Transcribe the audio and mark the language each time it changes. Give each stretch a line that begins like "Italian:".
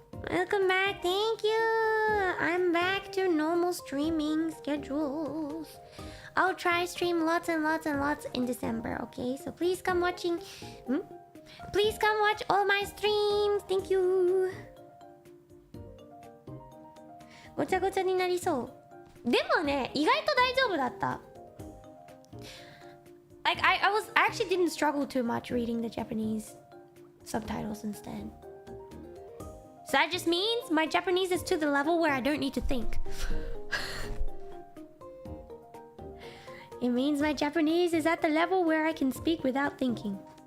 English: Welcome back, thank you! I'm back to normal streaming schedules. I'll try stream lots and lots and lots in December, okay? So please come watching. Please come watch all my streams, thank you!
Japanese: ごちゃごちゃになりそう。でもね、意外と大丈夫だった。
English: Like I actually didn't struggle too much reading the Japanese subtitles instead. So that just means my Japanese is to the level where I don't need to think. It means my Japanese is at the level where I can speak without thinking.